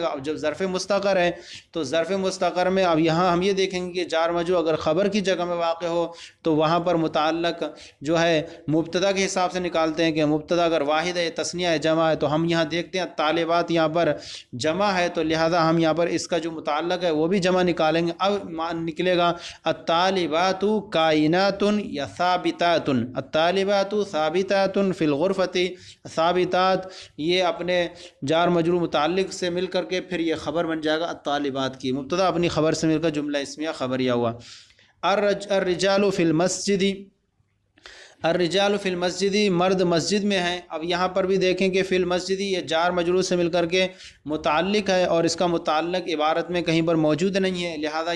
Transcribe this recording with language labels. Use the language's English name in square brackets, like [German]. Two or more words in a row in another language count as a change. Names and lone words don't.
[Urdu] اب جب ظرف مستقر ہے تو ظرف مستقر میں اب یہاں ہم یہ دیکھیں گے کہ جار مجرور اگر خبر کی جگہ میں واقع ہو تو وہاں پر متعلق جو ہے مبتدا کے حساب سے نکالتے ہیں کہ مبتدا اگر واحد ہے تثنیہ ہے جمع ہے، تو ہم یہاں دیکھتے ہیں طالبات یہاں پر جمع ہے تو لہذا ہم یہاں پر اس کا جو متعلق ہے وہ بھی جمع نکالیں گے۔ اب نکلے گا [Arabic] الطالبات کائنات [Urdu] یا ثابتات، [Arabic] الطالبات ثابتات فی الغرفۃ، [Urdu] ثابتات یہ اپنے جار مجرور متعلق سے مل کر کے پھر یہ خبر بن جائے گا الطالبات کی، مبتدا اپنی خبر سے مل کر جملہ اسمیہ خبریہ ہوا۔ [Arabic] الرجال فی المسجد، الرجال فی المسجد [Urdu] مرد مسجد میں ہیں، اب یہاں پر بھی دیکھیں کہ [Arabic] فی المسجد [Urdu] یہ جار مجرور سے مل کر کے متعلق ہے اور اس کا متعلق عبارت میں کہیں پر موجود نہیں ہے، لہذا